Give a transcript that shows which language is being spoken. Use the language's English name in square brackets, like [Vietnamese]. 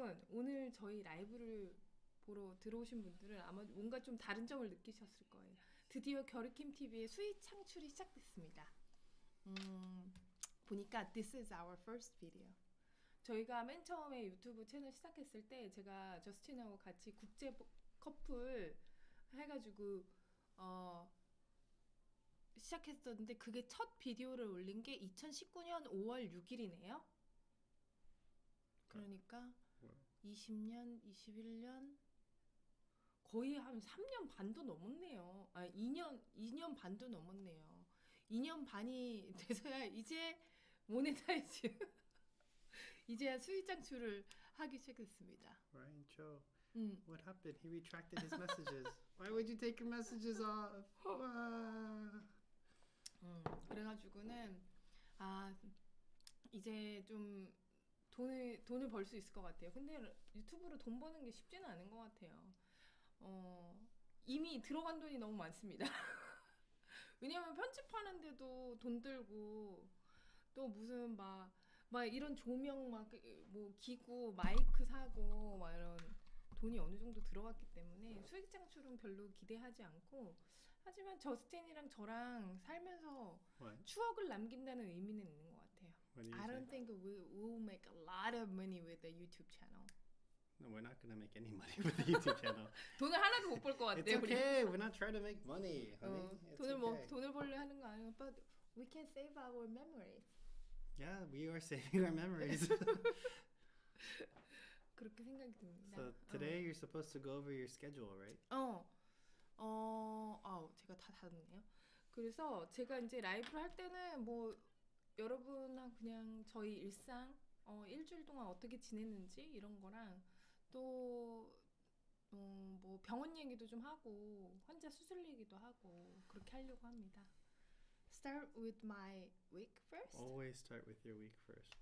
[Korean] 오늘 저희 라이브를 보러 들어오신 분들은 아마 뭔가 좀 다른 점을 느끼셨을 거예요. 드디어 결크러쉬 TV의 수익 창출이 시작됐습니다. 보니까 [English] This is our first video. [Korean] 저희가 맨 처음에 유튜브 채널 시작했을 때 제가 저스틴하고 같이 국제 커플 해가지고 시작했었는데 그게 첫 비디오를 올린 게 2019년 5월 6일이네요. 그러니까 20년, 21년 거의 한 3년 반도 넘었네요. 2년 반도 넘었네요. 2년 반이 돼서야 이제 모네타이즈 이제야 수익 창출을 하기 시작했습니다. [English] Ryan Cho, what happened? He retracted his messages. Why would you take your messages off? [Korean] 그래가지고는 이제 좀 돈을 벌 수 있을 것 같아요. 근데 유튜브로 돈 버는 게 쉽지는 않은 것 같아요. 이미 들어간 돈이 너무 많습니다. 왜냐면 편집하는데도 돈 들고 또 무슨 막 이런 조명 뭐 기구 마이크 사고 막 이런 돈이 어느 정도 들어갔기 때문에 수익 창출은 별로 기대하지 않고 하지만 저스틴이랑 저랑 살면서 추억을 남긴다는 의미는 있는 것 같아요. [English] I don't think we will make a lot of money with the YouTube channel. No, we're not gonna make any money with the YouTube channel. [Korean] 돈을 하나도 못 벌 것 같아요. [English] It's okay. We're not trying to make money, honey. It's okay. [Korean] 돈을 벌려 하는 거 아니에요. [English] But we can save our memories. Yeah, we are saving our memories. [Korean] 그렇게 생각이 듭니다. [English] So today you're supposed to go over your schedule, right? [Korean] 제가 다 닫았네요. 그래서 제가 이제 라이브를 할 때는 뭐 여러분하고 그냥 저희 일상 일주일 동안 어떻게 지냈는지 이런 거랑 또 뭐 병원 얘기도 좀 하고 환자 수술 얘기도 하고 그렇게 하려고 합니다. [English] Start with my week first. Always start with your week first.